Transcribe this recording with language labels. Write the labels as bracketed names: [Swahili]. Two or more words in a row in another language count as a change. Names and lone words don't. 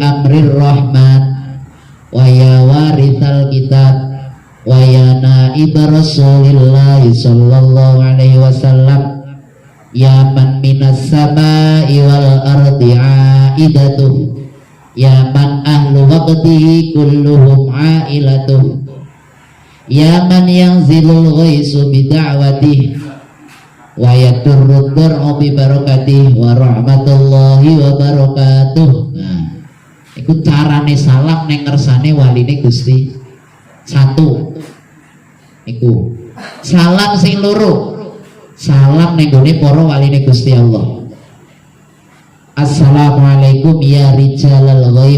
[Arabic] أمر الرحمن ويا وارث الكتاب ويا نائب رسول الله صلى الله عليه وسلم يا من من السماء والأرض عائدته يا من أهل وقته كلهم عائلته يا من ينزل الغيث بدعوته ويطرد الدرء ببركته ورحمة الله وبركاته. [Javanese] Nah, iku carane salam neng ngersane waline Gusti. Satu iku salam sing loro salam neng gone para waline Gusti Allah. [Arabic] السلام عليكم يا رجال الغيب.